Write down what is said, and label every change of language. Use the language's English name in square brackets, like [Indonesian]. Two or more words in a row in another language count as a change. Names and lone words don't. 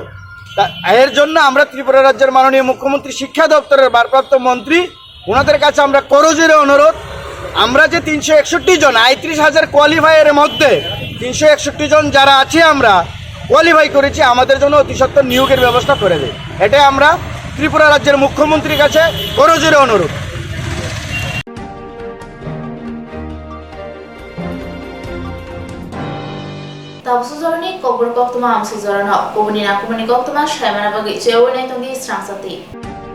[Bangla] এর জন্য আমরা ত্রিপুরা রাজ্যের মাননীয় মুখ্যমন্ত্রী, শিক্ষা দপ্তরের ভারপ্রাপ্ত মন্ত্রী, ওনাদের কাছে আমরা করজোরে অনুরোধ, আমরা যে 361 জন ৩৫,০০০ কোয়ালিফায়ারের মধ্যে 361 জন যারা আছে আমরা কোয়ালিফাই করেছি, আমাদের জন্য অতি সত্বর নিয়োগের ব্যবস্থা করে দেয়। এটাই আমরা ত্রিপুরা রাজ্যের মুখ্যমন্ত্রীর কাছে করজোরে অনুরোধ। [Kok Borok] Tabsuzorni Kokborok Koktwma amsuzorno Kobuni Nakumani Koktwma Shaimana bagi Jewone Tungi Swrangchati